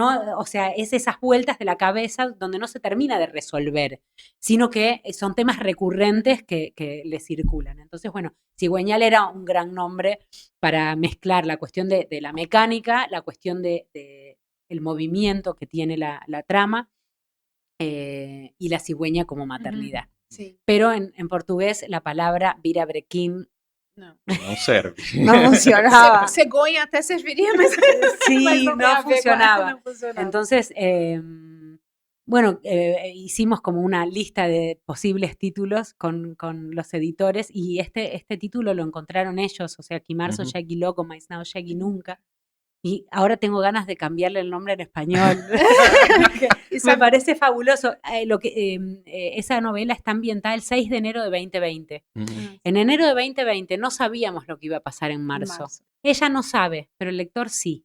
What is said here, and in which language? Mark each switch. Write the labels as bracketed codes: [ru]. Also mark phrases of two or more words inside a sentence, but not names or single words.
[es] O sea, es esas vueltas de la cabeza donde no se termina de resolver, sino que son temas recurrentes que le circulan. Entonces, bueno, cigüeñal era un gran nombre para mezclar la cuestión de la mecánica, la cuestión de el movimiento que tiene la trama y la cigüeña como maternidad. Sí. Pero en portugués la palabra virabrequim [pt] no serve. [es] No funcionaba. [pt] Cegonha até serviría, mas [es] sí, [pt] mas [es] no funcionaba. No funcionaba. Entonces, bueno, hicimos como una lista de posibles títulos con los editores y este título lo encontraram ellos, o sea, que marzo [pt] chegue logo, mas não chegue nunca. [es] Y ahora tengo ganas de cambiarle el nombre en español. Me parece fabuloso. Esa novela está ambientada el 6 de enero de 2020. En enero de 2020 no sabíamos lo que iba a pasar en marzo. Ella no sabe, pero el lector sí.